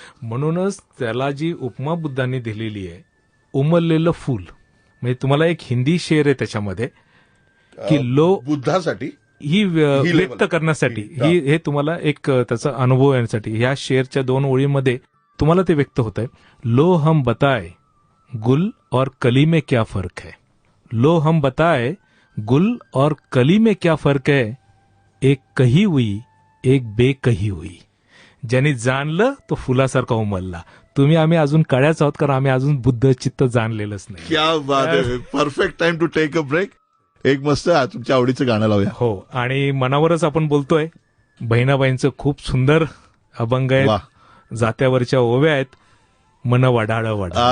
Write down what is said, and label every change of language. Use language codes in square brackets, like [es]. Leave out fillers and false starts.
[mr] म्हणूनच त्याला जी उपमा बुद्धांनी दिलेली आहे उमललेलं फुल. म्हणजे तुम्हाला एक हिंदी शेर आहे त्याच्यामध्ये की बुद्धासाठी ही व्यक्त करण्यासाठी हे तुम्हाला एक त्याचा अनुभव येण्यासाठी ह्या शेरच्या 2 ओळीमध्ये तुम्हाला ते व्यक्त होत आहे. [hi] लो हम बताए गुल और कली में क्या फर्क है, लो हम बताए गुल और कली में क्या फर्क है, एक कही हुई एक बेकही हुई. [mr] ज्यांनी जाणलं तो फुलासारखा उमलला. आम्ही अजून कळ्याच आहोत कारण आम्ही अजून बुद्ध चित्त जाणलेलंच नाही. क्या बात आहे. [en] Perfect time to take a break. [mr] एक मस्त तुमच्या आवडीचं गाणं लावूया. हो, आणि मनावरच आपण बोलतोय. बहिणाबाईंचं खूप सुंदर अभंग आहे, जात्यावरच्या ओव्या आहेत, मन वडाळ वडा.